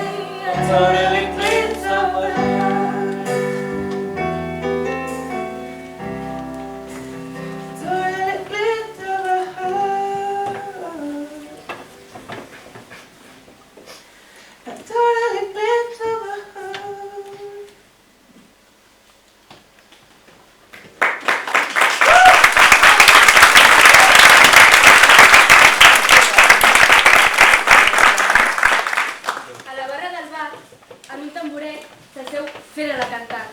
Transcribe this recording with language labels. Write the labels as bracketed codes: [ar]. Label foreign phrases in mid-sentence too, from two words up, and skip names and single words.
[en] I totally glimpse of my heart. Totally glimpse of my heart. I totally glimpse of my heart. [ca] A la barra del bar, en un tamboret, s'asseu Fedra la cantant.